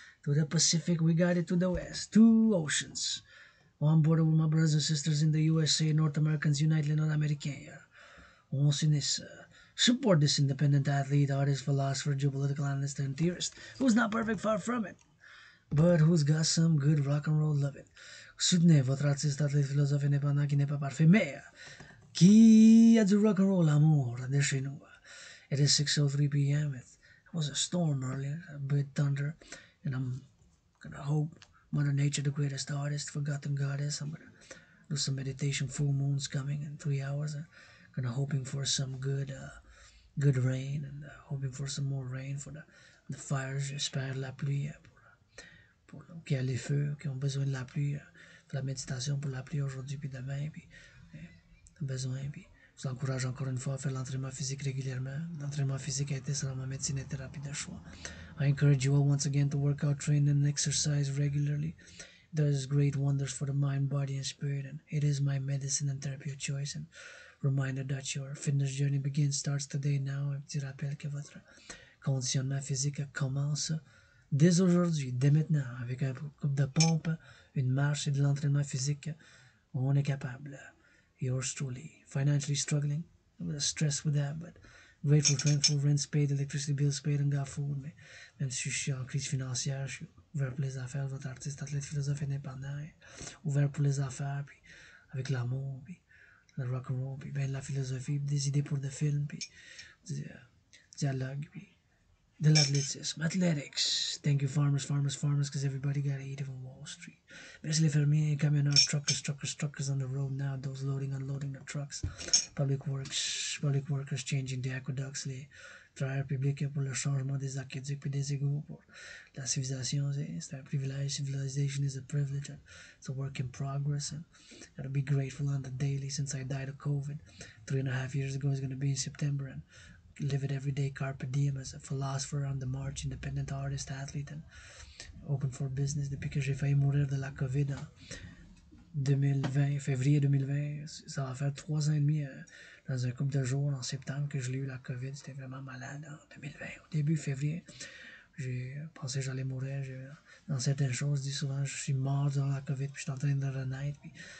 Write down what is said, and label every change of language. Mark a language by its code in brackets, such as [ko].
[en] To the Pacific, we got it to the west. 2 oceans. On border with my brothers and sisters in the USA, North Americans unite [fr] les Nord-Américains. On s'unisse. [en] Support this independent athlete, artist, philosopher, geopolitical analyst, and theorist who's not perfect, far from it, but who's got some good rock and roll loving. [fr] Soutenez votre artiste, athlète, philosophe indépendant qui n'est pas parfait, mais qui a du rock and roll amour de chez nous. [en] It is 6:03 p.m. It was a storm earlier, a bit thunder, and I'm gonna hope Mother Nature, the greatest artist, forgotten goddess. I'm gonna do some meditation. Full moon's coming in 3 hours. I'm gonna hoping for some good rain, and hoping for some more rain for the fires. [fr] J'espère la pluie pour qui a les feux, qui ont besoin de la pluie. La méditation pour la pluie aujourd'hui puis demain, puis besoin, puis je vous encourage encore une fois à faire l'entraînement physique régulièrement. L'entraînement physique a été selon ma médecine et thérapie de choix. [en] I encourage you all once again to work out, train, and exercise regularly. It does great wonders for the mind, body, and spirit, and it is my medicine and therapy of choice. And reminder that your fitness journey starts today now. [fr] Un petit rappel que votre conditionnement physique commence dès aujourd'hui, dès maintenant, avec un couple de pompes, une marche et de l'entraînement physique. On est capable. [en] Yours truly. Financially struggling, stressed with that, but grateful, thankful, rents paid, electricity bills paid, and got food. [fr] Mais même si je suis en crise financière, je suis ouvert pour les affaires. Votre artiste, athlète, philosophe indépendant, ouvert pour les affaires, puis avec l'amour, puis le rock and roll, puis ben de la philosophie, puis des idées pour des films, puis du dialogue, puis de l'athlétisme. [en] Athletics. Thank you, farmers, because everybody got to eat on Wall Street. [fr] Merci les fermiers, camionneurs, [en] truckers on the road now, those loading, unloading the trucks. Public workers changing the aqueducts, [fr] les travailleurs publics pour le changement des aqueducs et des égouts pour la civilisation. C'est un privilège. [en] Civilization is a privilege, and it's a work in progress, and gotta be grateful on the daily since I died of COVID 3.5 years ago. It's gonna be in September, and live it every day, carpe diem, as a philosopher on the march, independent artist, athlete, and open for business. [fr] Depuis que j'ai failli mourir de la COVID en 2020, février 2020, ça va faire 3 ans et demi dans un couple de jours en septembre que je l'ai eu la COVID. C'était vraiment malade en 2020. Au début février, j'ai pensé que j'allais mourir. Dans certaines choses, je dis souvent je suis mort dans la COVID, puis je suis en train de renaître. Puis